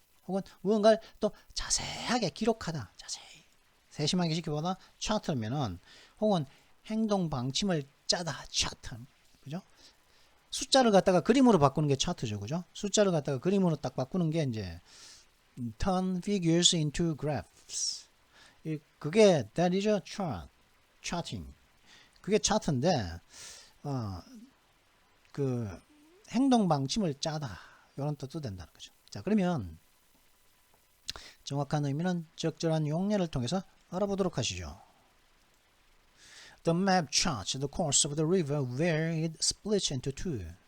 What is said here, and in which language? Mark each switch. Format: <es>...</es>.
<ko>혹은 무언가를 또 자세하게 기록하다. 자세히 세심하게 지켜보다 차트면은, 혹은 행동 방침을 짜다. 차트. 그죠? 숫자를 갖다가 그림으로 바꾸는 게 차트죠. 그죠? 숫자를 갖다가 그림으로 딱 바꾸는 게 이제</ko> <en>turn figures into graphs.</en> <ko>그게</ko> <en>that is a chart. charting.</en> <ko>그게 차트인데 그 행동 방침을 짜다. 이런 뜻도 된다는 거죠. 자, 그러면 정확한 의미는 적절한 용례를 통해서 알아보도록 하시죠.</ko> <en>The map charts the course of the river where it splits into two.</en>